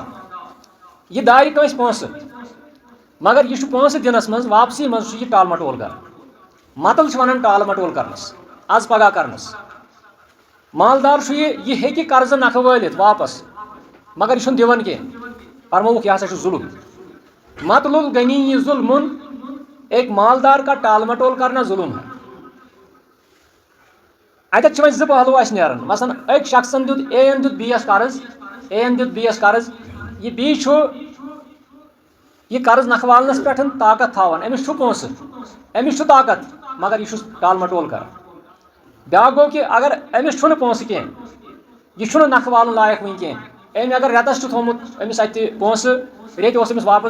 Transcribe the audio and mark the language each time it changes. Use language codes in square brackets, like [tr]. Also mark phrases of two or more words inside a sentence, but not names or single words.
[ks] یہِ دارِ کٲنٛسہِ پونٛسہٕ مگر یہِ چھُ پونٛسہٕ دِنس منٛز واپسی منٛز چھُ یہِ ٹال مٹول کران مطل چھِ ونان ٹال مٹول کرنس آز پگاہ کرنس مالدار چھُ یہِ ہیٚکہِ قرضہٕ نکھٕ وٲلِتھ واپس مگر یہِ چھُنہٕ دِوان کینٛہہ فرمووُکھ یہِ ہسا چھُ ظُلم [ar] مطل الغنی ظُلمُن [ur] ایک مالدار کا ٹال مٹول کرنا ظلم ہے [ks] اتھ وۄنۍ زٕ پہلو اَسہِ نیران مثلاً أکۍ شخصن دیُت اے یَن دیُت بیٚیس قرض اے یَن دیُت بیٚیس قرض یہِ بی چھُ یہ قرض نکھوالنس پٮ۪ٹھ طاقت تھاوان أمِس چھُ پونٛسہٕ أمِس چھُ طاقت مگر یہِ چھُس ٹال مٹول کران بیٛاکھ گوٚو کہِ اگر أمِس چھُنہٕ پونٛسہٕ کینٛہہ یہِ چھُنہٕ نکھوالُن لایق وٕنہِ کینٛہہ أمۍ اگر رٮ۪تس چھُ تھوٚمُت أمِس اَتہِ پونٛسہٕ ریٚتہِ اوس أمِس واپس